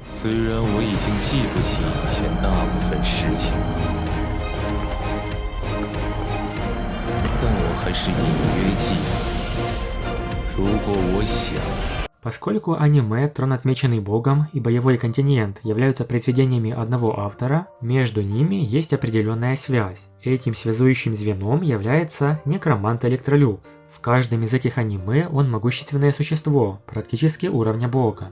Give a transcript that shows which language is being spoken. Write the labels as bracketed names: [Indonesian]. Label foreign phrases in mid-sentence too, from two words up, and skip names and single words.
[Chinese] 虽然我已经记不起以前大部分事情了，但我还是隐约记得，如果我想。 [Russian] Поскольку аниме «Трон, отмеченный Богом» и «Боевой континент» являются произведениями одного автора, между ними есть определенная связь. Этим связующим звеном является некромант Электролюкс. В каждом из этих аниме он могущественное существо, практически уровня бога.